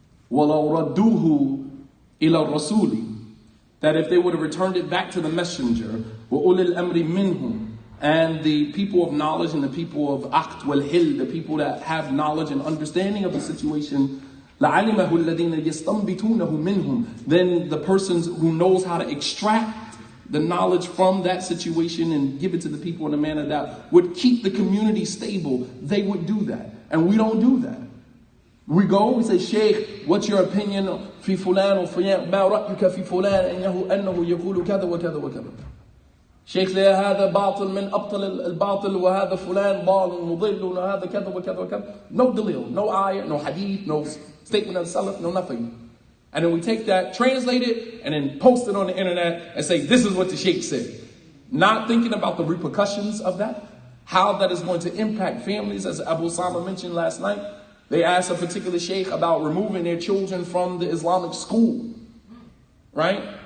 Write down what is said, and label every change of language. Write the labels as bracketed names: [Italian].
[Arabic] وَلَوْ رَدُّوهُ إِلَى الرَّسُولِ, [English] that if they would have returned it back to the messenger, [Arabic] وَأُولِي الْأَمْرِ مِنْهُمْ, [English] and the people of knowledge and the people of aqd wal hil, the people that have knowledge and understanding of the situation, [Arabic] لَعَلِمَهُ الَّذِينَ يَسْتَنْبِتُونَهُ مِنْهُمْ, [English] then the persons who knows how to extract the knowledge from that situation and give it to the people in a manner that would keep the community stable, they would do that. And we don't do that. We go, we say, Sheikh, what's your opinion [Arabic] في فلان وفلان, ما رأيك في فلان أنه يقول كذا وكذا وكذا. شيخ هذا باطل من أبطل الباطل وهذا فلان ضال مضل وهذا كذا وكذا وكذا. [English] No dalil, no ayah, no hadith, no statement of salaf, no nothing. And then we take that, translate it, and then post it on the internet and say, this is what the sheikh said. Not thinking about the repercussions of that, how that is going to impact families. As Abu Sama mentioned last night, they asked a particular sheikh about removing their children from the Islamic school. Right?